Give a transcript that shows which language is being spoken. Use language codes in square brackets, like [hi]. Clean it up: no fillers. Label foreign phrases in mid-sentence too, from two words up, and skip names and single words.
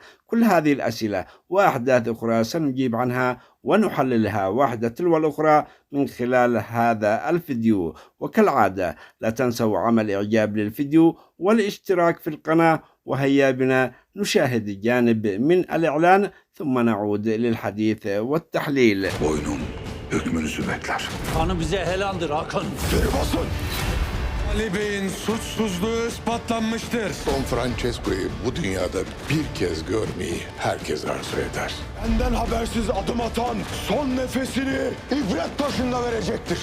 [ar] كل هذه الأسئلة وأحداث أخرى سنجيب عنها ونحللها واحدة تلو الأخرى من خلال هذا الفيديو. وكالعادة لا تنسوا عمل إعجاب للفيديو والاشتراك في القناة، وهيا بنا نشاهد جانب من الإعلان ثم نعود للحديث والتحليل. [tr] Boynum hükmünüzü bekler. Kanı bize helaldir Hakan. Geri basın. Ali Bey'in suçsuzluğu ispatlanmıştır. Don Francesco'yu bu dünyada bir kez görmeyi herkes arzu eder. Benden habersiz adım atan son nefesini ibret taşında verecektir.